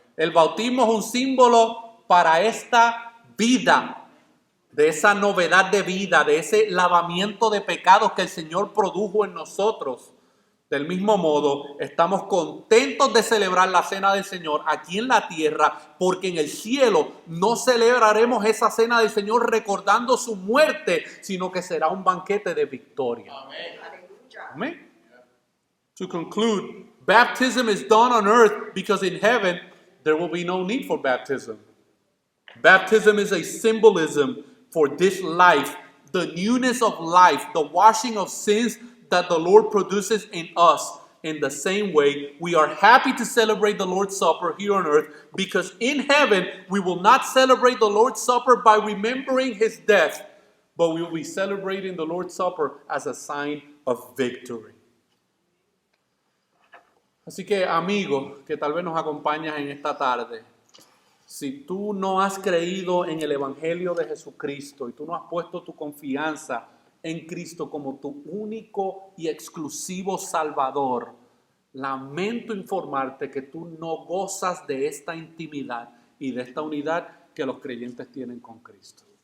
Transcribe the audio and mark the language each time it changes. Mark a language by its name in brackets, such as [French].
[Spanish] El bautismo es un símbolo para esta vida, de esa novedad de vida, de ese lavamiento de pecados que el Señor produjo en nosotros. Del mismo modo, estamos contentos de celebrar la cena del Señor aquí en la tierra, porque en el cielo no celebraremos esa cena del Señor recordando su muerte, sino que será un banquete de victoria. Amén. [English] To conclude, baptism is done on earth because in heaven there will be no need for baptism. Baptism is a symbolism for this life, the newness of life, the washing of sins that the Lord produces in us. In the same way, we are happy to celebrate the Lord's Supper here on earth because in heaven we will not celebrate the Lord's Supper by remembering his death, but we will be celebrating the Lord's Supper as a sign of victory. [Spanish] Así que, amigo, que tal vez nos acompañas en esta tarde, si tú no has creído en el Evangelio de Jesucristo y tú no has puesto tu confianza en Cristo como tu único y exclusivo Salvador, lamento informarte que tú no gozas de esta intimidad y de esta unidad que los creyentes tienen con Cristo.